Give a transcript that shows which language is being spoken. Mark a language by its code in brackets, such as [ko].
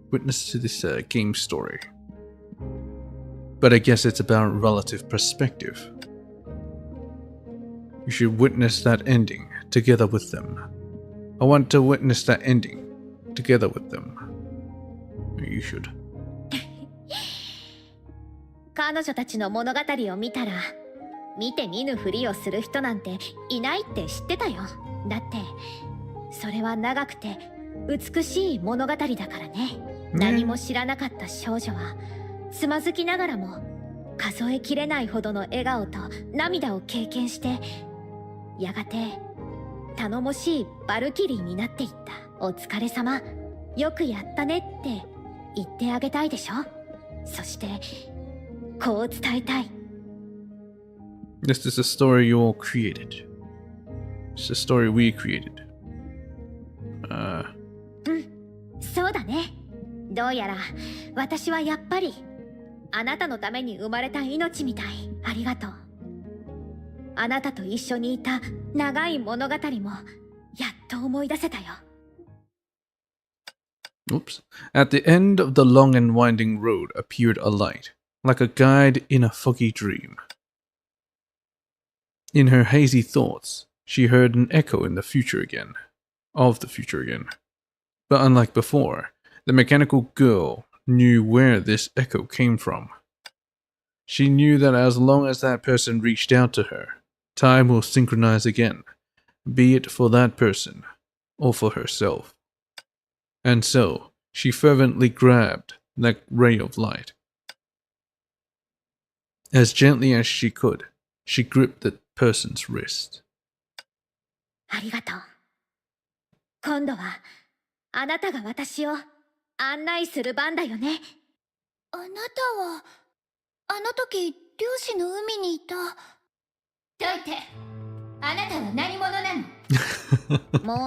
[en] Witness to this game story. But I guess it's about relative perspective. You should witness that ending together with them. I want to witness that ending together with them. You should. [ja] 彼女たちの物語を見たら、見て見ぬふりをする人なんていないって知ってたよ。だって、それは長くて美しい物語だからね。何も知らなかった少女は、つまずきながらも数えきれないほどの笑顔と涙を経験して、やがて頼もしいバルキリーになっていった。お疲れ様、よくやったねって言ってあげたいでしょ。そしてこう伝えたい。 [en] This is a story you all created. It's a story we created. [ja] そうだね。どうやら私はやっぱりあなたのために生まれた命みたい。ありがとう。あなたと一緒にいた長い物語もやっと思い出せたよ。 [en] Oops. At the end of the long and winding road appeared a light, like a guide in a foggy dream. In her hazy thoughts, she heard an echo of the future again. But unlike before, the mechanical girl knew where this echo came from. She knew that as long as that person reached out to her, time will synchronize again, be it for that person or for herself. And so, she fervently grabbed that ray of light. As gently as she could, she gripped the person's wrist. [ja] ありがとう。今度はあなたが私を案内する番だよね。あなたはあの時漁師の海にいた。どいて、あなたは何者なの？